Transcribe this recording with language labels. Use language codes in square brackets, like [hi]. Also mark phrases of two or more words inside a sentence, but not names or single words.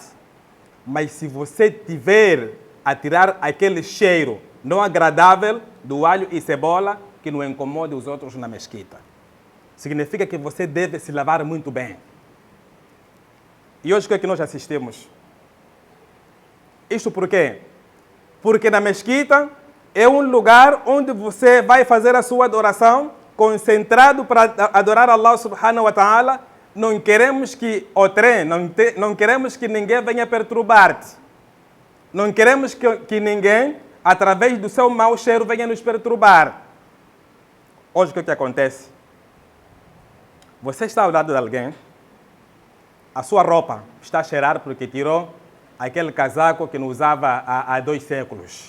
[pt] Mas se você tiver a tirar aquele cheiro não agradável do alho e cebola que não incomode os outros na mesquita, significa que você deve se lavar muito bem. E hoje o que é que nós assistimos? Isto por quê? Porque na mesquita é um lugar onde você vai fazer a sua adoração concentrado para adorar [ar] الله سبحانه وتعالى. [pt] Não queremos que não queremos que ninguém venha perturbar-te. Não queremos que ninguém, através do seu mau cheiro, venha nos perturbar. Hoje o que acontece? Você está ao lado de alguém, a sua roupa está a cheirar porque tirou aquele casaco que não usava há 2 séculos.